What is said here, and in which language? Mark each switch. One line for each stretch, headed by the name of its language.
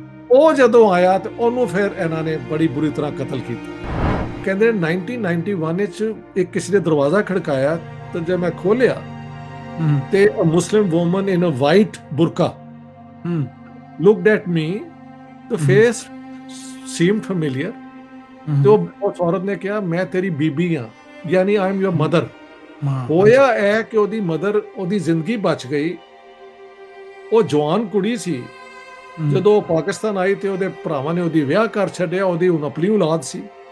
Punjabi: ਉਹ ਜਦੋਂ ਆਇਆ ਤੇ ਉਹਨੂੰ ਫਿਰ ਇਹਨਾਂ ਨੇ ਬੜੀ ਬੁਰੀ ਤਰ੍ਹਾਂ ਕਤਲ ਕੀਤਾ। ਕਹਿੰਦੇ 1991 ਵਿੱਚ ਇੱਕ ਕਿਸੇ ਨੇ ਦਰਵਾਜ਼ਾ ਖੜਕਾਇਆ ਤੇ ਜਦ ਮੈਂ ਖੋਲਿਆ ਤੇ
English: a Muslim woman in a white burqa looked at me. The face seemed familiar.
Punjabi: ਤੇ ਉਹ ਔਰਤ ਨੇ ਕਿਹਾ ਮੈਂ ਤੇਰੀ ਬੀਬੀ ਹਾਂ, ਯਾਨੀ
English: I am your mother.
Punjabi: ਹੋਇਆ ਹੈ ਕਿ ਉਹਦੀ ਮਦਰ, ਉਹਦੀ ਜ਼ਿੰਦਗੀ ਬਚ ਗਈ। ਉਹ ਜਵਾਨ ਕੁੜੀ ਸੀ, ਜਦੋਂ ਉਹ ਪਾਕਿਸਤਾਨ ਆਈ ਤੇ ਉਹਦੇ ਭਰਾਵਾਂ ਨੇ ਉਹਦੀ ਵਿਆਹ ਕਰ ਛੱਡਿਆ, ਉਹਦੀ ਹੁਣ ਆਪਣੀ ਔਲਾਦ ਸੀ।